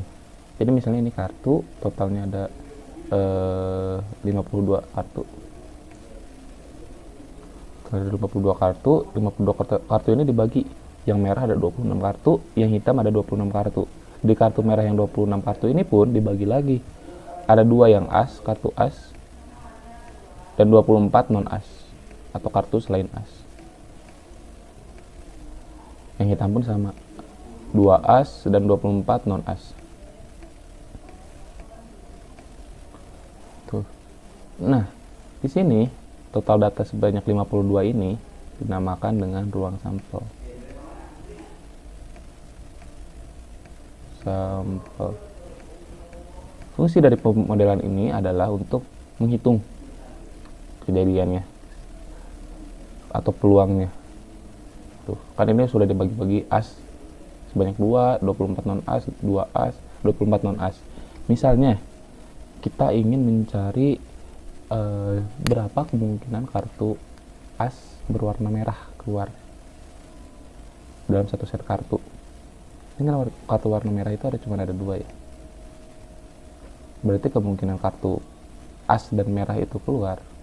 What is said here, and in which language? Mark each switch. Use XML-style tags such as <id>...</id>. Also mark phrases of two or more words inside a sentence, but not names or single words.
<id>Jadi misalnya ini kartu, totalnya ada 52 kartu. Ada 52 kartu, 52 kartu ini dibagi. Yang merah ada 26 kartu, yang hitam ada 26 kartu. Di kartu merah yang 26 kartu ini pun dibagi lagi. Ada 2 yang as, kartu as, dan 24 non as, atau kartu selain as. Yang hitam pun sama, 2 as dan 24 non as. Tuh. Nah, di sini total data sebanyak 52 ini dinamakan dengan ruang sampel. Fungsi dari pemodelan ini adalah untuk menghitung kejadiannya atau peluangnya. Tuh, kan ini sudah dibagi-bagi as sebanyak 2, 24 non as, 2 as, 24 non as. Misalnya kita ingin mencari berapa kemungkinan kartu as berwarna merah keluar dalam satu set kartu. Ini kartu warna merah itu cuma ada 2 ya. Berarti kemungkinan kartu as dan merah itu keluar.</id>